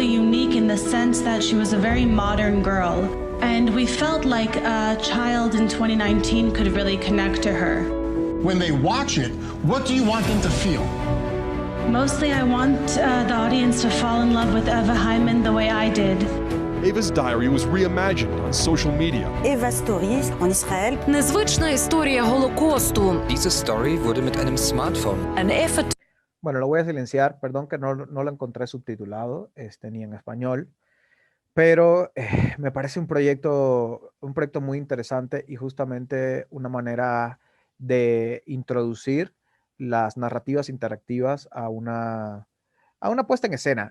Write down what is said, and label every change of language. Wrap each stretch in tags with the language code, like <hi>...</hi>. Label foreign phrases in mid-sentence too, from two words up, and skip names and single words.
<en>unique in the sense that she was a very modern girl, and we felt like a child in 2019 could really connect to her. When they watch it, what do you want them to feel? Mostly I want the audience to fall in love with Eva Hyman the way I did. Eva's diary was reimagined on social media. Eva Stories in Israel.</en> <uk>Незвична історія Голокосту.</uk> <de>Diese Story wurde mit einem Smartphone.</de> <en>An effort.</en> <es>Bueno, lo voy a silenciar, perdón que no lo encontré subtitulado, ni en español, pero me parece un proyecto muy interesante y justamente una manera de introducir las narrativas interactivas a una puesta en escena.</es>